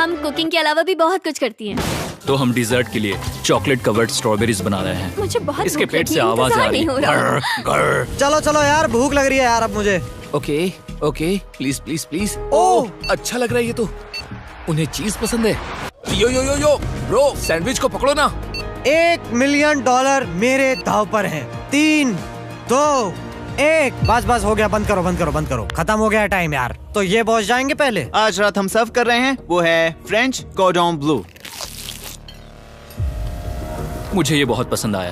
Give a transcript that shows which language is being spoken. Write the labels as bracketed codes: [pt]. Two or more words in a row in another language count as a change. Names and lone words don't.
[hi] हम कुकिंग के अलावा भी बहुत कुछ करती हैं। तो हम डिजर्ट के लिए [en] chocolate covered strawberries [hi] बना रहे हैं। मुझे बहुत इसके भूख पेट लगी से है, आवाज आ इंतजार रही नहीं हो रहा। है। चलो चलो यार भूख लग रही है यार अब मुझे। [en] okay okay please please please. ओह [hi] अच्छा लग रहा है ये तो। उन्हें चीज पसंद है। [en] yo yo yo yo bro, [hi] सैंडविच को पकड़ो ना। $1 मिलियन मेरे दाव पर है। 3, 2, 1। बस हो गया, बंद करो। खत्म हो गया टाइम यार। तो ये पहुंच जाएंगे पहले। आज रात हम सर्व कर रहे हैं वो है फ्रेंच कॉर्डन ब्लू। मुझे ये बहुत पसंद आया।